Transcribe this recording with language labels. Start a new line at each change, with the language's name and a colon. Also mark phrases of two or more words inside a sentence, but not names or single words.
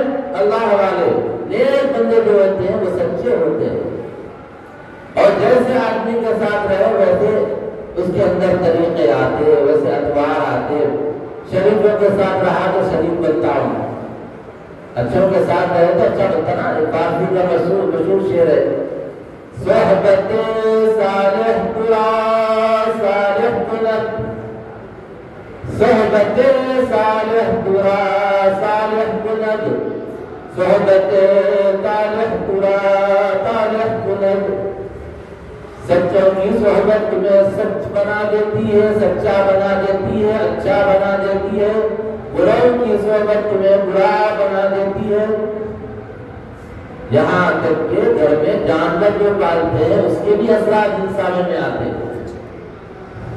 Urdu: اللہ والے، نیک بندے جو ہوتے ہیں وہ سچے ہوتے ہیں، اور جیسے آدمی کے ساتھ رہے ویسے اس کے اندر طریقے آتے، ویسے اتوار آتے۔ شریفوں کے ساتھ رہا تو شریف بنتا ہوں، اچھوں کے ساتھ رہے تو اچھا بنتا نا۔ ایک فارسی کا مشہور شعر ہے،
Persian: صحبت صالح برا صالح کند، صحبت صالح برا صالح کند، صحبت صالح برا صالح کند۔
Urdu: سچوں کی صحبت تمہیں سچ بنا دیتی ہے، سچا بنا دیتی ہے، اچھا بنا دیتی ہے، بروں کی صحبت تمہیں برا بنا دیتی ہے۔ یہاں تک کہ گھر میں جانور جو پالتے ہیں اس کے بھی اثرات انسانوں میں آتے ہیں۔